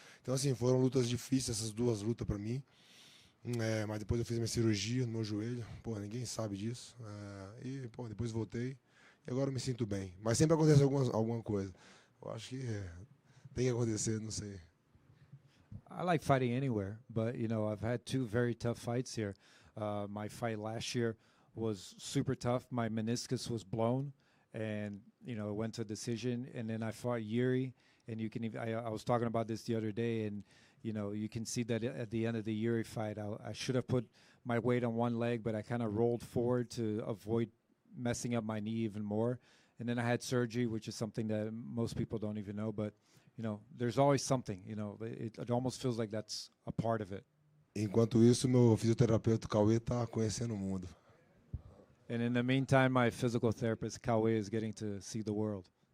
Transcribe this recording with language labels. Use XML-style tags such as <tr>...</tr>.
<pt>Então, assim, foram lutas difíceis, essas duas lutas para mim. Mas depois eu fiz minha cirurgia no meu joelho, ninguém sabe disso, e depois voltei e agora eu me sinto bem, mas sempre acontece alguma coisa. Eu acho que tem que acontecer, não sei.</pt> <en>I like fighting anywhere, but, you know, I've had two very tough fights here. My fight last year was super tough. My meniscus was blown, and, you know, it went to a decision, and then I fought Yuri, and you can even, I was talking about this the other day, and, you know, you can see that at the end of the Yuri fight, I should have put my weight on one leg, but I kind of rolled forward to avoid messing up my knee even more. And then I had surgery, which is something that most people don't even know. But, there's always something. It almost feels like that's a part of it.</en> <pt>Enquanto isso, meu fisioterapeuta Cauê está conhecendo o mundo.</pt> <en>And in the meantime, my physical therapist Kawe is getting to see the world.</en>